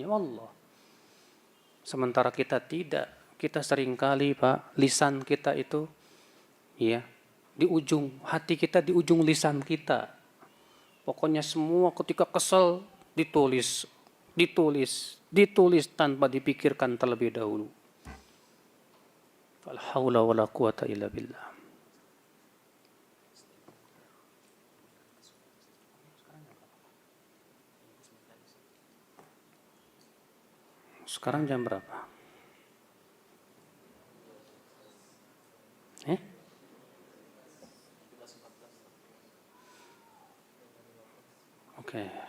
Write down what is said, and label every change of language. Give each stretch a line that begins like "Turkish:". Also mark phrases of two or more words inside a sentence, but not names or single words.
Indonesian: Allah. Sementara kita tidak. Kita seringkali, Pak, lisan kita itu ya di ujung hati kita, di ujung lisan kita. Pokoknya semua ketika kesel ditulis tanpa dipikirkan terlebih dahulu.
Arabic: لا حول ولا قوة إلا بالله.
Indonesian: Sekarang jam berapa? Oke.